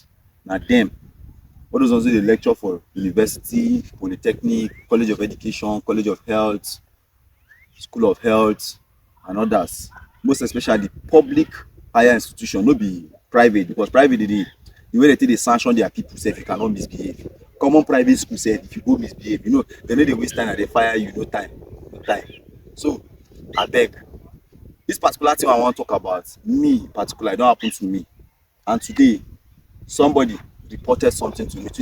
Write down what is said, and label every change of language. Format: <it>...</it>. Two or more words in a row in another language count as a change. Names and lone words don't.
<pcm>Now them, all those ones who dey lecture for university, polytechnic, college of education, college of health, school of health, and others. Most especially public higher institution, no be private, because private the way they take dey sanction their people say if you cannot misbehave. Common private school say if you go misbehave, you know they no dey waste time and they fire you no time, no time. So abeg, this particular thing I wan talk about, me particularly, don happen to me, and today somebody reported something to me.</pcm>